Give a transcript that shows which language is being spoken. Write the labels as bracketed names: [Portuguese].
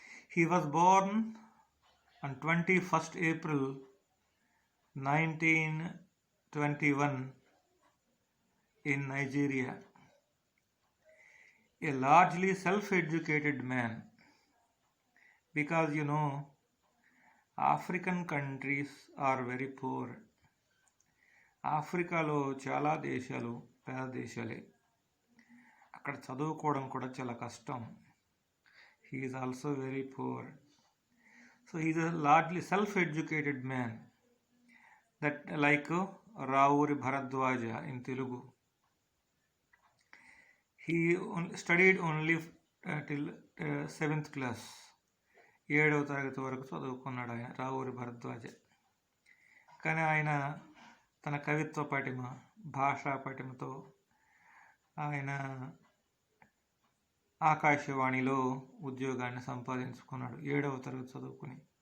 [English] He was born on 21st April 1921 in Nigeria. A largely self-educated man, because African countries are very poor. [Telugu] ఆఫ్రికాలో చాలా దేశాలు పేద దేశాలే, అక్కడ చదువుకోవడం కూడా చాలా కష్టం. [English] He is also very poor. So he is a largely self educated man, that like Ravuri Bharadwaja in Telugu. He studied only till 7th class. [Telugu] 7వ తరగతి వరకు చదువుకున్నాడు ఆయన, రావూరి భరద్వాజ. కానీ ఆయన తన కవిత్వ పటిమ, భాషా పటిమతో ఆయన ఆకాశవాణిలో ఉద్యోగాన్ని సంపాదించుకున్నాడు 7వ తరగతి చదువుకుని.